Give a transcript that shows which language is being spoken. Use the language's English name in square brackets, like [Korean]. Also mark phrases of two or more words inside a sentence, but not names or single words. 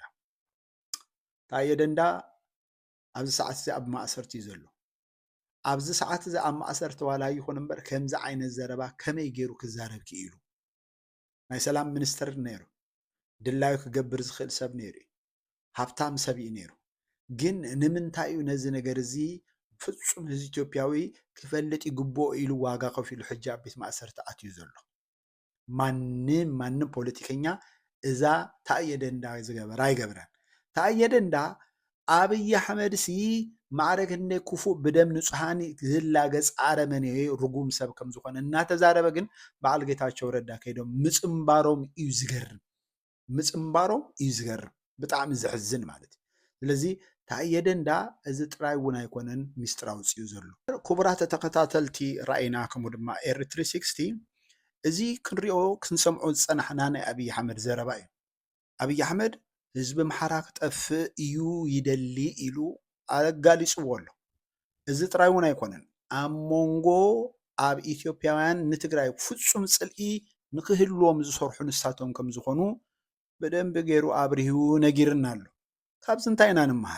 [Tigrinya] ታየ ደንዳ ኣብዚ ሰዓት እዚ ኣብ ማእሰርቲ እዩ ዘሎ። ኣብዚ ሰዓት እዚ ኣብ ማእሰርቲ ዋላ ይኹን እምበር ከምዚ ዓይነት ዘረባ ከመይ ገይሩ ክዛረብ ክኢሉ ናይ ሰላም ሚኒስተር ነይሩ፣ ድላዩ ክገብር ዝኽእል ሰብ ነይሩ፣ ሃብታም ሰብ እዩ ነይሩ። ግን ንምንታይ እዩ ነዚ ነገር እዚ ፍጹም ህዝቢ ኢትዮጵያዊ ክፈልጥ ይግብኦ ኢሉ ዋጋ ከፊሉ ሕጂ ኣብ ቤት ማእሰርቲ ኣትዩ ዘሎ? ማንም ፖለቲከኛ እዛ ታየ ደንዳ ዝገበራ ኣይገብረን። ታየ ደንዳ አብይ አሕመድ ሲ ማዕረግ እንደ ክፉ በደም ንጹሃን ዝላገጽ አረመኔ ርጉም ሰብ ከም ዝኾነ እናተዛረበ ግን በዓል ጌታቸው ረዳ ከይዶም ምጽምባሮም እዩ ዝገርም ምጽምባሮም እዩ ዝገርም ብጣዕሚ ዝሕዝን ማለት እዩ ስለዚ ታየ ደንዳ እዚ ጥራይ እውን ኣይኮነን ሚስጥር ኣውፅኡ ዘሎ ክቡራት ተኸታተልቲ ራእይና ከምኡ ድማ ኤር 360 እዚ ክንሪኦ ክንሰምዖ ዝፀናሕና ናይ አብይ አሕመድ ዘረባ እዩ አብይ አሕመድ ህዝቢ መሓራ ክጠፍእ እዩ ይደሊ ኢሉ ኣጋሊፅዎ ኣሎ እዚ ጥራይ እውን ኣይኮነን ኣብ ሞንጎ ኣብ ኢትዮጵያውያን ንትግራይ ፍጹም ፅልኢ ንክህልዎም ዝሰርሑ ንሳቶም ከም ዝኾኑ በደንብ ገይሩ ኣብርሂቡ ነጊርና ኣሎ ካብዚ እንታይ ኢና ንምሃር